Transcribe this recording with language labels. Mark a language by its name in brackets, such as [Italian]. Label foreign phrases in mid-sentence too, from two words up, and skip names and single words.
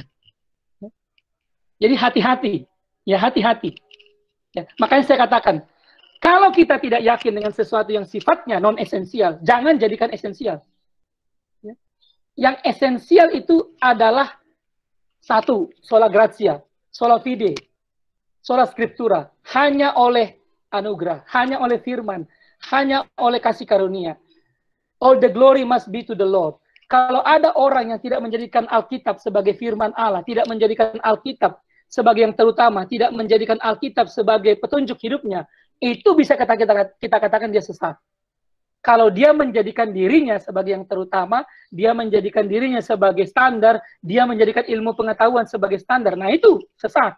[Indonesian] Jadi hati-hati, ya hati-hati. Ya, makanya saya katakan, kalau kita tidak yakin dengan sesuatu yang sifatnya non-esensial, jangan jadikan esensial. Ya. Yang esensial itu adalah satu, [Latin] sola gratia, sola fide, sola scriptura, [Indonesian] hanya oleh anugerah, hanya oleh firman, hanya oleh kasih karunia. [English] All the glory must be to the Lord. [Indonesian] Kalau ada orang yang tidak menjadikan Alkitab sebagai firman Allah, tidak menjadikan Alkitab sebagai yang terutama, tidak menjadikan Alkitab sebagai petunjuk hidupnya, itu bisa kita katakan dia sesat. Kalau dia menjadikan dirinya sebagai yang terutama, dia menjadikan dirinya sebagai standar, dia menjadikan ilmu pengetahuan sebagai standar, nah itu sesat.